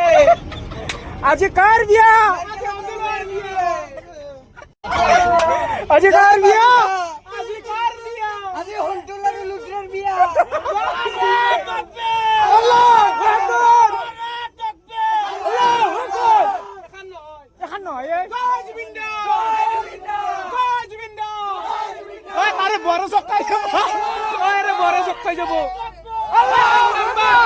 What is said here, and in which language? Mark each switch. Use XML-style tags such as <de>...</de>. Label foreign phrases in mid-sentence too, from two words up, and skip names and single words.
<as>আজি কাৰ বিয়া? আজি কাৰ বিয়া? আজি হন্টুল আৰু লুটৰাৰ বিয়া।</as> <ar>আল্লাহু আকবার। الله أكبر.</ar> <as>এখন নহয় এই।</as> <bn>ওই আরে বড় চক্কাই যাব। আরে বড় চক্কাই যাব।</bn> <ar>الله أكبر.</ar>